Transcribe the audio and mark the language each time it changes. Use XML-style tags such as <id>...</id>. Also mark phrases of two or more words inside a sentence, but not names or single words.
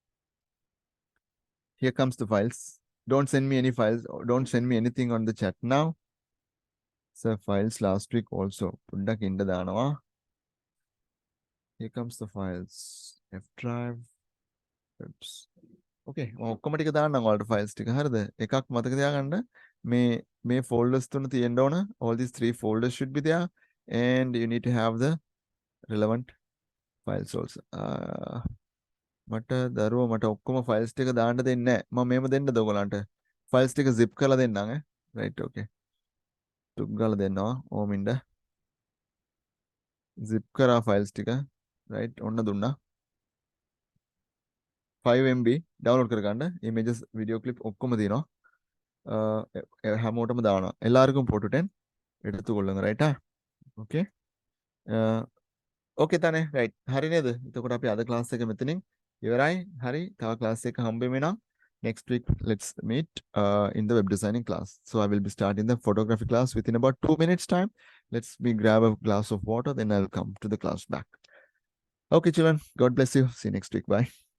<en>Here comes the files. Don't send me any files. Don't send me anything on the chat now. So files last week also. Here comes the files. F drive. Oops.</en> <si>Okay, ඔක්කොම ටික දාන්න ඔයාලට files ටික. හරිද? එකක් මතක තියාගන්න. මේ folders තුන තියෙන්න ඕන.</si> <en>All these 3 folders should be there, and you need to have the relevant files also.</en> <si>මට දරුවෝ මට ඔක්කොම files ටික දාන්න දෙන්නේ නැහැ. මම මේව දෙන්නද ඔයගලන්ට? files ටික zip කරලා දෙන්නම් ඈ.</si> <en>Right, okay.</en> <si>ටුක් ගාලා දෙන්නවා. ඕමින්ද. zip කරා files ටික. Right, ඔන්න දුන්නා. 5 MB download කරගන්න.</si> <en>images, video clip</en> <si>ඔක්කොම තියෙනවා. හැමෝටම දානවා.</si> <ta>எல்லாருக்கும் போட்டுட்டேன். எடுத்துக்கொள்ளுங்க ரைட்டா? Okay. Okay தானே?</ta> <si>right. හරි නේද? එතකොට අපි අද ක්ලාස් එක මෙතනින් ඉවරයි. හරි. තව ක්ලාස් එක හම්බෙමු නම්</si> <en>next week let's meet in the web designing class. So I will be starting the photography class within about 2 minutes time. Let's me grab a glass of water, then I'll come to the class back. Okay, children. God bless you. See you next week. Bye.</en>